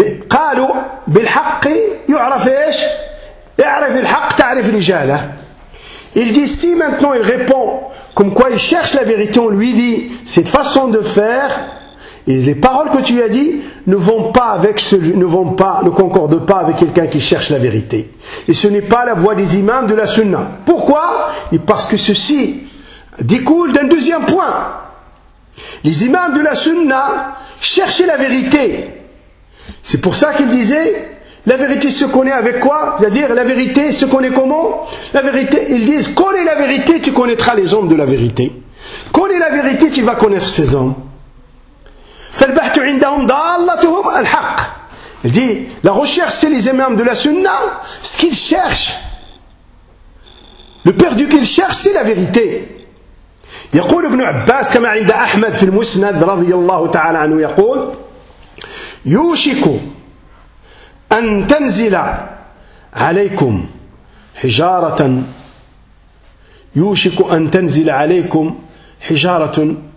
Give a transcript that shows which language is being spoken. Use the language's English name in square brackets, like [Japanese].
[Arabic] قالوا بالحق يعرف إيش؟ يعرف الحق تعرف رجاله [French] Il dit, si maintenant il répond comme quoi il cherche la vérité, on lui dit, cette façon de faire, et les paroles que tu as dit ne concordent pas avec quelqu'un qui cherche la vérité. Et ce n'est pas la voie des imams de la sunna. Pourquoi ? Et parce que ceci découle d'un deuxième point. Les imams de la sunna cherchaient la vérité. C'est pour ça qu'il disait, La vérité se connaît avec quoi? C'est-à-dire, la vérité se connaît comment? La vérité, ils disent, connais la vérité, tu connaîtras les hommes de la vérité. Connais la vérité, tu vas connaître ces hommes. [Arabic] فَالْبَحْتُ عِنْدَهُمْ دَالَّتُهُمْ الْحَقِّ [French] Il dit, la recherche, c'est les imams de la sunna, ce qu'ils cherchent. Le perdu qu'ils cherchent, c'est la vérité. [Arabic] يَقُولُ ابْنُ عَبَّاسِ كَمَا عِنْدَ أَحْمَدْ فِي الْمُسْنَدْ رَضِيَ اللَّهُ تَعَالَى عَنْهُ يَقُولُ يُوشِكُ أن تنزل عليكم حجارة يوشك أن تنزل عليكم حجارة